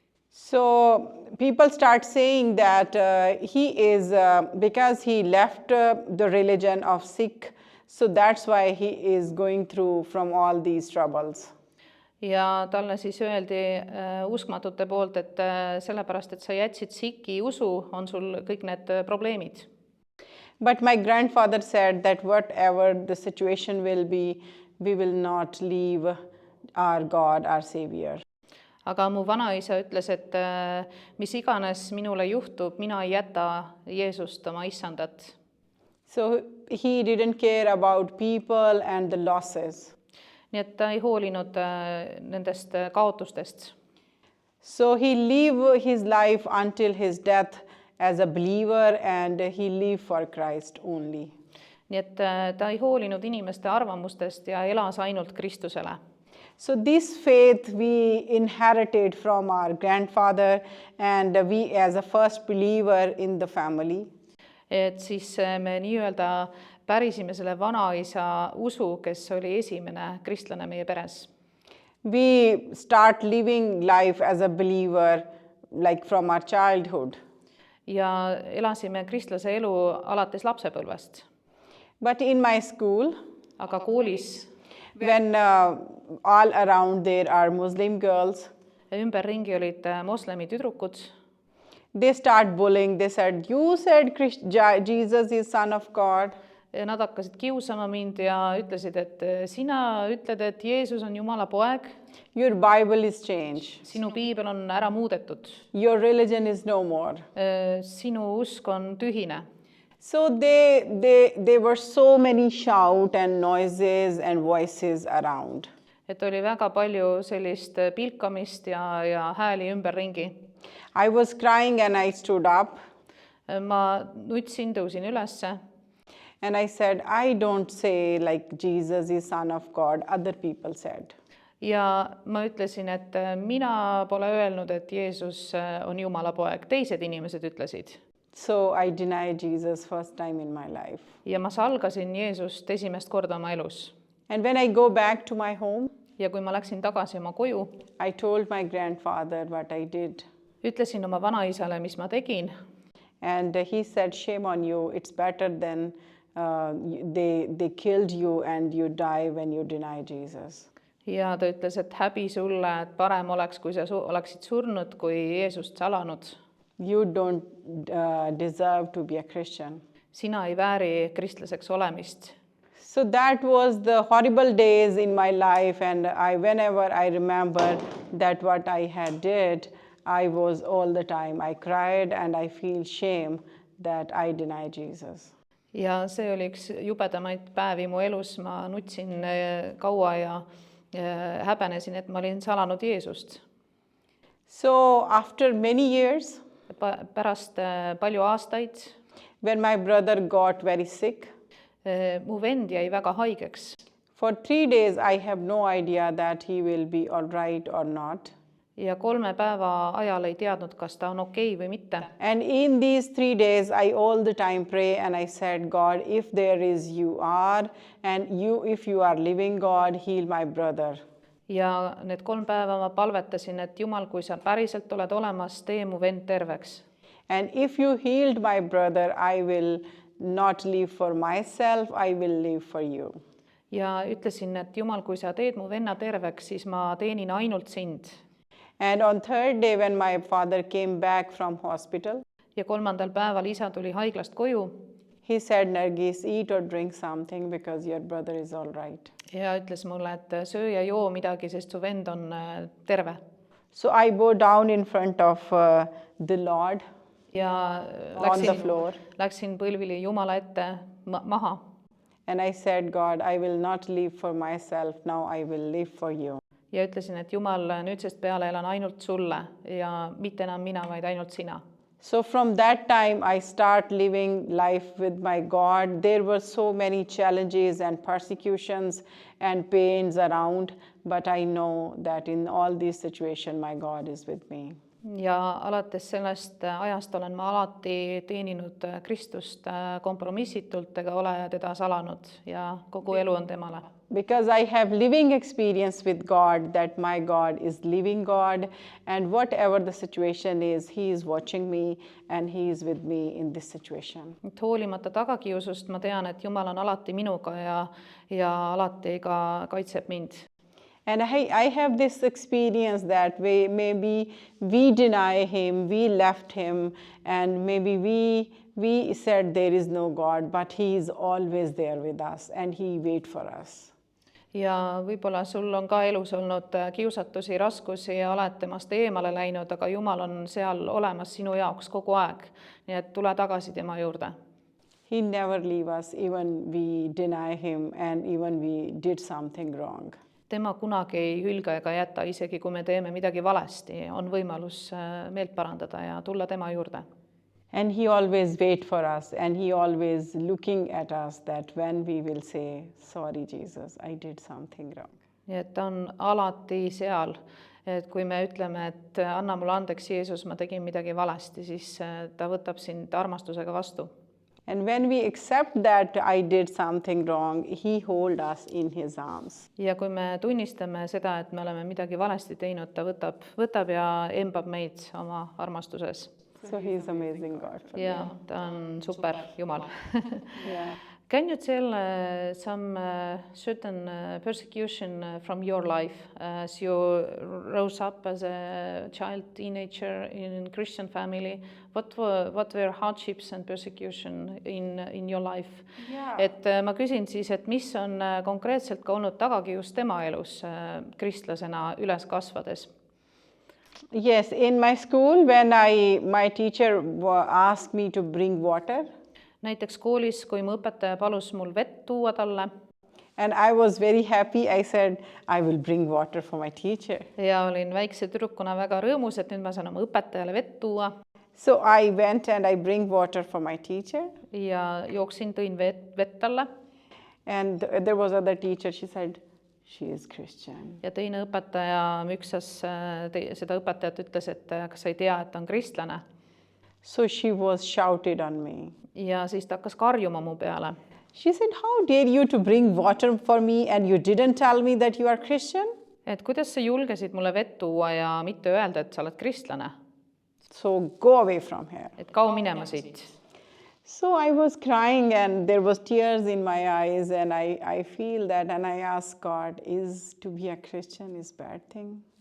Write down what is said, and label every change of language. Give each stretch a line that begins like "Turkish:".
English: So people start saying that he is, because he left the religion of Sikh, so that's why he is going through from all these troubles.
Estonian: Ja talle siis öeldi uskmatute poolt, et sellepärast, et sa jätsid Sikhi usu, on sul kõik need probleemid.
English: But my grandfather said that whatever the situation will be, we will not leave our God, our Savior.
Estonian: Aga mu vanaisa ütles, et mis iganes minule juhtub, mina ei jäta Jeesust oma issandat.
English: So he didn't care about people and the losses.
Estonian: Nii et ta ei hoolinud nendest kaotustest.
English: So he lived his life until his death as a believer and he lived for Christ only.
Estonian: Nii et ta ei hoolinud inimeste arvamustest ja elas ainult Kristusele.
English: So this faith we inherited from our grandfather and we as a first believer in the family.
Estonian: Et siis me nii-öelda pärisime selle vanaisa usu, kes oli esimene kristlane meie peres.
English: we start living life as a believer like from our childhood.
Estonian: ja elasime kristlase elu alates lapsepõlvest.
English: But in my school,
Estonian: Aga koolis
English: when all around there are Muslim girls,
Estonian: ümberringi olid moslemi tüdrukud,
English: they start bullying. They said, you said Jesus is Son of God.
Estonian: nad hakkasid kiusama mind ja ütlesid, et sina ütled, et Jeesus on Jumala poeg,
English: Your Bible is changed.
Estonian: sinu piibel on ära muudetud,
English: Your religion is no more.
Estonian: sinu usk on tühine.
English: So there were so many shout and noises and voices around.
Estonian: Et oli väga palju sellist pilkamist ja hääli ümberringi.
English: I was crying and I stood up
Estonian: Ma nutsin, tõusin ülesse
English: and I said, I don't say like Jesus is Son of God. Other people said.
Estonian: ja ma ütlesin, et mina pole öelnud, et Jeesus on Jumala poeg, teised inimesed ütlesid.
English: So I denied Jesus first time in my life.
Estonian: Ja ma salgasin Jeesust esimest korda oma elus.
English: And when I go back to my home,
Estonian: Ja kui ma läksin tagasi oma koju,
English: I told my grandfather what I did.
Estonian: ütlesin oma vanaisale, mis ma tegin.
English: And he said, shame on you. It's better than they killed you and you die when you deny Jesus.
Estonian: Ja ta ütles, et häbi sulle, et parem oleks, kui sa oleksid surnud, kui Jeesust salanud.
English: You don't deserve to be a Christian.
Estonian: Sina ei vääri kristlaseks olemist.
English: So that was the horrible days in my life, and whenever I remember that what I had did, I was all the time, I cried and I feel shame that I denied Jesus.
Estonian: Ja see oli üks jubedamaid päevi mu elus, ma nutsin kaua ja häbenesin, et ma olin salanud Jeesust.
English: So after many years,
Estonian: Pärast palju aastaid
English: when my brother got very sick,
Estonian: mu vend jäi väga haigeks.
English: for 3 days I have no idea that he will be all right or not.
Estonian: Ja 3 päeva ajal ei teadnud, kas ta on okei või mitte.
English: And in these 3 days, I all the time pray and I said, God, if there is you are, and if you are living God, heal my brother.
Estonian: Ja need 3 päeva ma palvetasin, et Jumal, kui sa päriselt oled olemas, tee mu vend terveks.
English: And if you healed my brother, I will not live for myself, I will live for you.
Estonian: Ja ütlesin, et Jumal, kui sa teed mu venna terveks, siis ma teenin ainult sind.
English: And on 3rd day, when my father came back from hospital,
Estonian: Ja 3. päeval isa tuli haiglast koju
English: he said, Nargis, eat or drink something because your brother is all right.
Estonian: ja ütles mulle, et söö ja joo midagi, sest su vend on terve.
English: So I bow down in front of the Lord
Estonian: Ja
English: on the floor.
Estonian: läksin põlvili Jumala ette maha.
English: And I said, God, I will not live for myself, now I will live for you.
Estonian: Ja ütlesin, et Jumal, nüüdsest peale elan ainult sulle ja mitte enam mina, vaid ainult sina.
English: So from that time, I start living life with my God. There were so many challenges and persecutions and pains around, but I know that in all these situations, my God is with me.
Estonian: Ja alates sellest ajast olen ma alati teeninud Kristust kompromissitult ega ole teda salanud ja kogu elu on temale.
English: Because I have living experience with God, that my God is living God, and whatever the situation is, He is watching me and He is with me in this situation.
Estonian: Hoolimata tagakiusust ma tean, et Jumal on alati minuga ja alati ka kaitseb mind.
English: And I have this experience that maybe we deny Him, we left Him, and maybe we said there is no God, but He is always there with us and He waits for us.
Estonian: Ja võib-olla sul on ka elus olnud kiusatusi, raskusi ja oled temast eemale läinud, aga Jumal on seal olemas sinu jaoks kogu aeg. Nii et tule tagasi tema juurde.
English: He never leave us, even we deny Him and even we did something wrong.
Estonian: Tema kunagi ei hülga ega jäta, isegi kui me teeme midagi valesti, on võimalus meelt parandada ja tulla tema juurde.
English: And He always wait for us and He always looking at us that when we will say, sorry Jesus, I did something wrong.
Estonian: Nii et ta on alati seal, et kui me ütleme, et anna mulle andeks Jeesus, ma tegin midagi valesti, siis ta võtab sind armastusega vastu.
English: And when we accept that I did something wrong, he holds us in his arms.
Estonian: ja kui me tunnistame seda, et me oleme midagi valesti teinud, ta võtab ja embab meid oma armastuses.
English: So he is amazing God for
Estonian: ja ta on super Jumal.
English: me. Yeah. Can you tell some certain persecution from your life as you rose up as a child, teenager in Christian family? What were hardships and persecution in your life? Yeah.
Estonian: Et ma küsin siis, et mis on konkreetselt ka olnud tagakius tema elus kristlasena üles kasvades?
English: Yes, in my school, when my teacher asked me to bring water,
Estonian: näiteks koolis, kui mu õpetaja palus mul vett tuua talle
English: and I was very happy, I said, I will bring water for my teacher.
Estonian: ja olin väikse tüdrukuna väga rõõmus, et nüüd ma saan oma õpetajale vett tuua
English: So I went and I bring water for my teacher.
Estonian: ja jooksin, tõin vett talle
English: And there was other teacher, she said, she is Christian.
Estonian: ja teine õpetaja müksas seda õpetajat, ütles, et kas sa ei tea, et ta on kristlane.
English: So she was shouted on me.
Estonian: Ja siis ta hakkas karjuma mu peale.
English: She said, how dare you to bring water for me and you didn't tell me that you are Christian?
Estonian: Et kuidas sa julgesid mulle vett tuua ja mitte öelda, et sa oled kristlane?
English: So go away from here.
Estonian: Et kao minema siit.
English: So I was crying and there was tears in my eyes and I feel that and I asked God, is to be a Christian is bad thing?